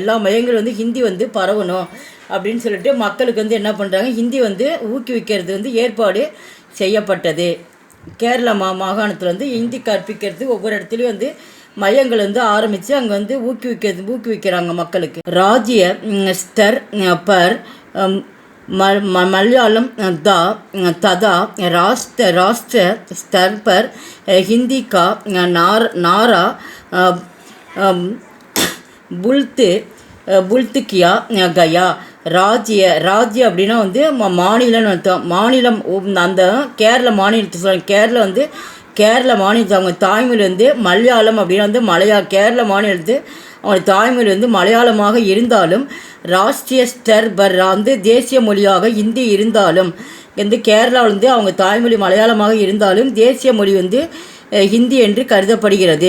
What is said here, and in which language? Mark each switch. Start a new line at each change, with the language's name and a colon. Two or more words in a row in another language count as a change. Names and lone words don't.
Tamil: எல்லா மையங்களும் வந்து ஹிந்தி வந்து பரவணும் அப்படின்னு சொல்லிட்டு மக்களுக்கு வந்து என்ன பண்ணுறாங்க, ஹிந்தி வந்து ஊக்குவிக்கிறது வந்து ஏற்பாடு செய்யப்பட்டது. கேரளா மாகாணத்தில் வந்து ஹிந்தி கற்பிக்கிறது ஒவ்வொரு இடத்துலையும் வந்து மையங்கள் வந்து ஆரம்பித்து அங்கே வந்து ஊக்குவிக்கிறாங்க மக்களுக்கு.
Hindi: राज्य स्तर पर मलयालम तथा राष्ट्र स्तर पर हिंदी का नारा बुलंद किया गया.
Tamil: ராஜ்ய அப்படின்னா வந்து மாநிலம்னு அர்த்தம். மாநிலம் அந்த கேரள மாநிலத்தை சொல்லுவாங்க. கேரள மாநிலத்தை அவங்க தாய்மொழி வந்து மலையாளம் அப்படின்னா வந்து கேரள மாநிலத்து அவங்க தாய்மொழி வந்து மலையாளமாக இருந்தாலும்
Hindi: राष्ट्रीय स्तर
Tamil: வந்து தேசிய மொழியாக ஹிந்தி இருந்தாலும் வந்து கேரளாவில் வந்து அவங்க தாய்மொழி மலையாளமாக இருந்தாலும் தேசிய மொழி வந்து ஹிந்தி என்று கருதப்படுகிறது.